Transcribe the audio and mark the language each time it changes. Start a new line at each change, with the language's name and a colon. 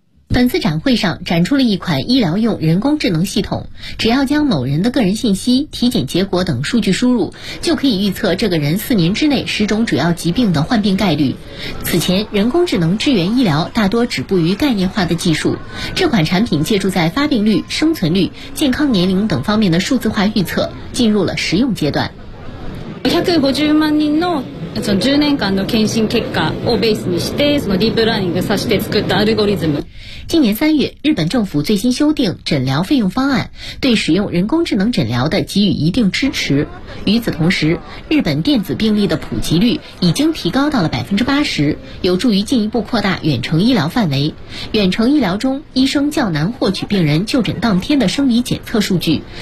Chinese: 本次展会上展出了一款医疗用人工智能系统，只要将某人的个人信息、体检结果等数据输入，就可以预测这个人4年之内10种主要疾病的患病概率。此前，人工智能支援医疗大多止步于概念化的技术，这款产品借助在发病率、生存率、健康年龄等方面的数字化预测，进入了实用阶段。
Japanese: 150万人の10年間の検診結果をベースにして、そのディープラーニングさせて作ったアルゴリズム。
Chinese: 今年3月，日本政府最新修订诊疗费用方案，对使用人工智能诊疗的给予一定支持。与此同时，日本电子病历的普及率已经提高到了 80%， 有助于进一步扩大远程医疗范围。远程医疗中，医生较难获取病人就诊当天的生理检测数据。